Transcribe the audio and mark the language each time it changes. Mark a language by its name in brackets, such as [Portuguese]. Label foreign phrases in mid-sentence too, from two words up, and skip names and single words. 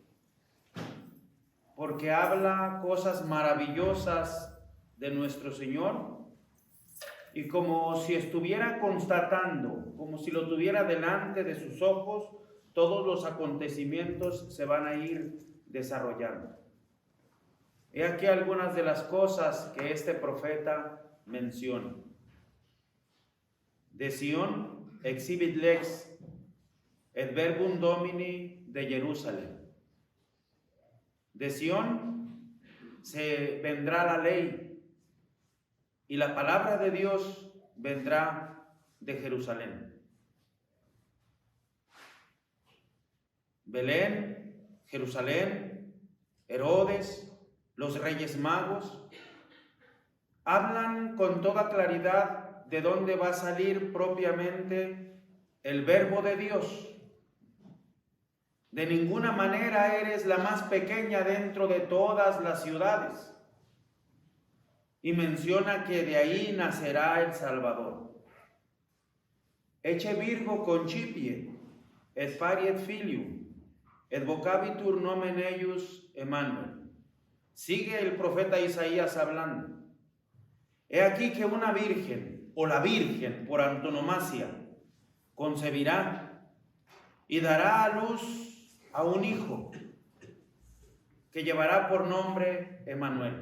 [Spanish] porque habla cosas maravillosas de nuestro Señor y como si estuviera constatando, como si lo tuviera delante de sus ojos, todos los acontecimientos se van a ir desarrollando. He aquí algunas de las cosas que este profeta menciona. [Latin] De Sion exhibit lex et verbum Domini de Jerusalén. [Spanish] De Sion se vendrá la ley y la palabra de Dios vendrá de Jerusalén. Belén, Jerusalén, Herodes, los reyes magos, hablan con toda claridad de dónde va a salir propiamente el verbo de Dios. De ninguna manera eres la más pequeña dentro de todas las ciudades. Y menciona que de ahí nacerá el Salvador. [Latin] Ecce Virgo concipie, et pariet filium, et vocabitur nomen eius Emmanuel. [Spanish] Sigue el profeta Isaías hablando. He aquí que una virgen, o la virgen por antonomasia, concebirá y dará a luz a un hijo que llevará por nombre Emmanuel.